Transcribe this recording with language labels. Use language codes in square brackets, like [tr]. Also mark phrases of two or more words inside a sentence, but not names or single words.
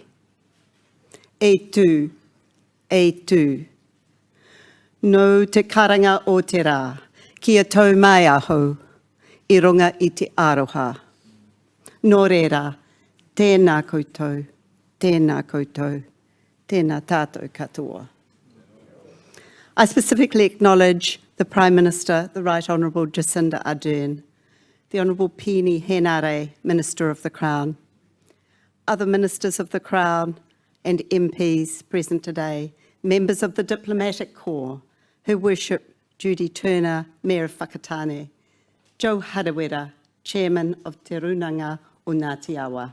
[mi] E tū, no te karanga o te rā, kia tau mai aho, i runga i te aroha. Nō reira, tēnā koutou, tēnā koutou, tēnā tātou katoa. [en] I specifically acknowledge the Prime Minister, the Right Honourable Jacinda Ardern, the Honourable Pini Henare, Minister of the Crown, other Ministers of the Crown and MPs present today, members of the Diplomatic Corps, Her Worship Judy Turner, Mayor of Whakatane, Joe Harawira, Chairman of Te Runanga o Ngāti Awa.